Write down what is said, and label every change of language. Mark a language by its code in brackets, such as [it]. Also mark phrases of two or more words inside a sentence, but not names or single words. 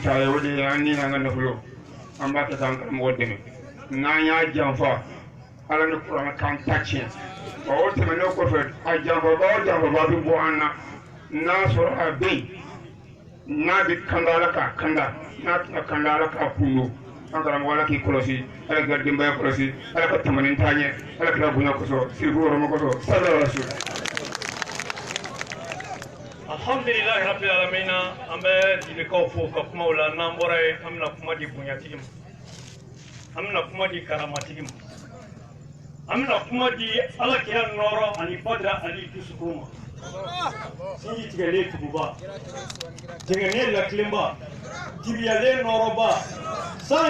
[bm] ta ye o de ye an ni n'an ka nafolo an b'a kɛ k'an karamɔgɔ dɛmɛ n'an y'a janfa ala ni kuranɛ k'an ta tiɲɛ o tɛmɛnen kɔfɛ a janfaba o janfaba bɛ bɔ an na n'a sɔrɔ a bɛ yen n'a bɛ kanda ala k'a kanda n'a tɛna kanda ala k'a kundu an karamɔgɔ ala k'i kɔlɔsi ala ka denbaya kɔlɔsi ala ka tamanin taa ɲɛ ala ka bonya kosɔn sirifu wɔrɔma kosɔn [ar] صلى الله عليه وسلم. الحمد لله رب العالمين, [bm] an bɛ dilikaw fo ka kumaw la n'an bɔra yen an bɛna kuma di bonyatigi ma an bɛna kuma di karamatigi ma an bɛna kuma di alakira nɔrɔ ani badara ali dusukun ma sinji tigɛlen tuguba jɛngɛnen lakilenba dibiyalen nɔrɔba san